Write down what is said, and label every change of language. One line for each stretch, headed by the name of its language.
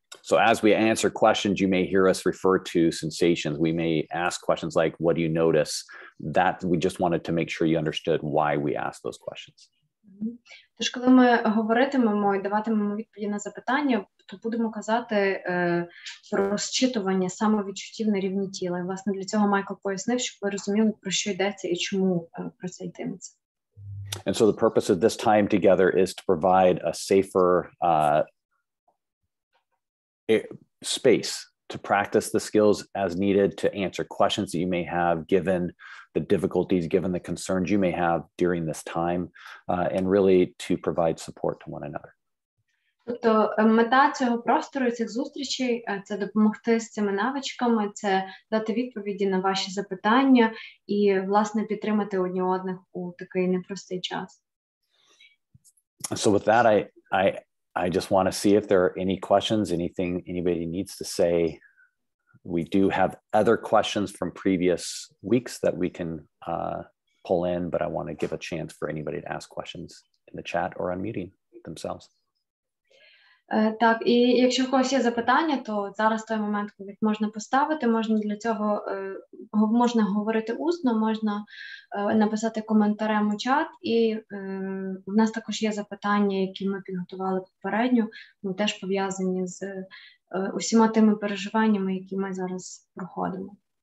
English: So as we answer questions, you may hear us refer to sensations. We may ask questions like, what do you notice? That we just wanted to make sure you understood why we asked those questions.
Ukrainian: Тож, коли ми говоритимемо і даватимемо відповіді на запитання, то будемо казати про розчитування самовідчуттів на рівні тіла. І, власне, для цього Майкл пояснив, щоб ви розуміли, про що йдеться і чому про це йтиметься.
English: And so the purpose of this time together is to provide a safer space to practice the skills as needed, to answer questions that you may have, given the difficulties, given the concerns you may have during this time, and really to provide support to one another.
Ukrainian: Тобто мета цього простору, цих зустрічей – це допомогти з цими навичками, це дати відповіді на ваші запитання і, власне, підтримати одні одних у такий непростий час.
English: So with that, I just want to see if there are any questions, anything anybody needs to say. We do have other questions from previous weeks that we can pull in, but I want to give a chance for anybody to ask questions in the chat or unmuting themselves.
Ukrainian: Так, і якщо в когось є запитання, то зараз той момент, коли їх можна поставити, можна для цього, можна говорити усно, можна написати коментарем у чат, і в нас також є запитання, які ми підготували попередньо, теж пов'язані з усіма тими переживаннями, які ми зараз проходимо.